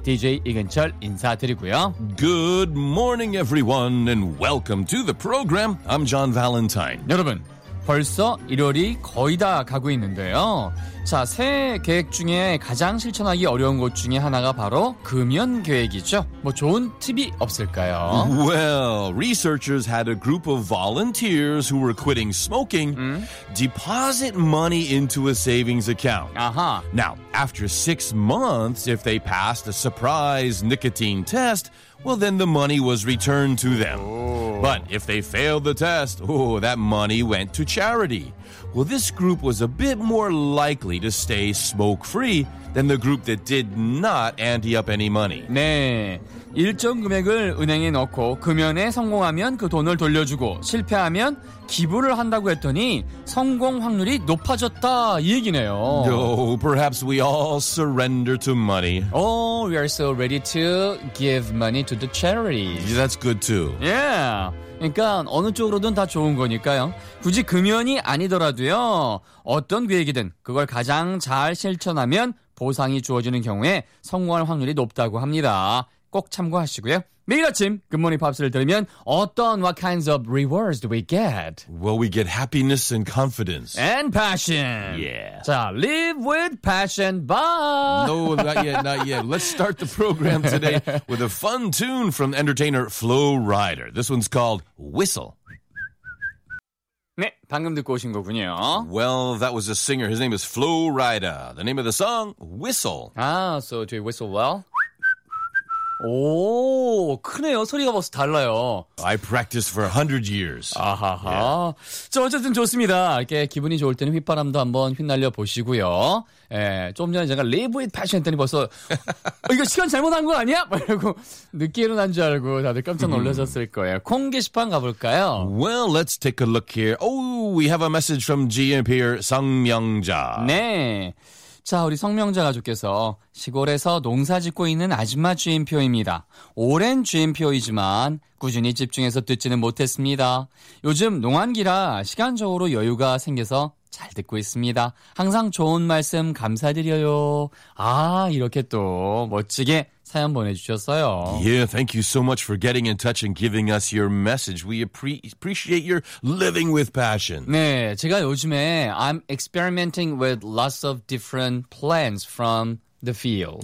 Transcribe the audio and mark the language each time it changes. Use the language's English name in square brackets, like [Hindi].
[Korean] DJ 이근철 인사드리고요. [English] Good morning, everyone, and welcome to the program. I'm John Valentine. [Korean] 여러분, 벌써 1월이 거의 다 가고 있는데요. 자, 새해 계획 중에 가장 실천하기 어려운 것 중에 하나가 바로 금연 계획이죠. 뭐 좋은 팁이 없을까요? [English] Well, researchers had a group of volunteers who were quitting smoking deposit money into a savings account. Uh-huh. Now, after 6 months, if they passed a surprise nicotine test, well, then the money was returned to them. Oh. But if they failed the test, oh, that money went to charity. Well, this group was a bit more likely to stay smoke-free than the group that did not ante up any money. [Korean] 네, 일정 금액을 은행에 넣고 금연에 성공하면 그 돈을 돌려주고 실패하면 기부를 한다고 했더니 성공 확률이 높아졌다 이 얘기네요. [English] No, perhaps we all surrender to money. Oh, we are so ready to give money to the charities. Yeah, that's good too. Yeah. [Korean] 그러니까 어느 쪽으로든 다 좋은 거니까요. 굳이 금연이 아니더라도요. 어떤 계획이든 그걸 가장 잘 실천하면 보상이 주어지는 경우에 성공할 확률이 높다고 합니다. 꼭 참고하시고요. 매일 아침 굿모닝 팝스를 들으면 어떤 [English] what kinds of rewards do we get? Well, we get happiness and confidence. And passion. Yeah. 자, live with passion. Bye. No, not yet, not yet. Let's start the program today with a fun tune from entertainer Flo Rida. This one's called Whistle. [Korean] 네, 방금 듣고 오신 거군요. [English] Well, that was a singer. His name is Flo Rida. The name of the song, Whistle. Ah, so do you whistle well? [Korean] 오, 크네요. 소리가 벌써 달라요. [English] I practiced for 100 years. [Korean] 아하하. [English] Yeah. [Korean] 자, 어쨌든 좋습니다. 이렇게 기분이 좋을 때는 휘파람도 한번 휘날려 보시고요. 예, 조금 전에 제가 Live with Passion 했더니 벌써 이거 시간 잘못한 거 아니야? 이러고 늦게 일어난 줄 알고 다들 깜짝 놀라셨을 거예요. 콩 게시판 가볼까요? [English] Well, let's take a look here. Oh, we have a message from GMPR 성명자. [Korean] 네. 자, 우리 성명자 가족께서 시골에서 농사 짓고 있는 아줌마 GMPO입니다. 오랜 GMPO이지만 꾸준히 집중해서 듣지는 못했습니다. 요즘 농한기라 시간적으로 여유가 생겨서 잘 듣고 있습니다. 항상 좋은 말씀 감사드려요. 아, 이렇게 또 멋지게 사연 보내주셨어요. [English] Yeah, thank you so much for getting in touch and giving us your message. We appreciate your living with passion. [Korean] 네, 제가 요즘에 [English] I'm experimenting with lots of different plants from the field.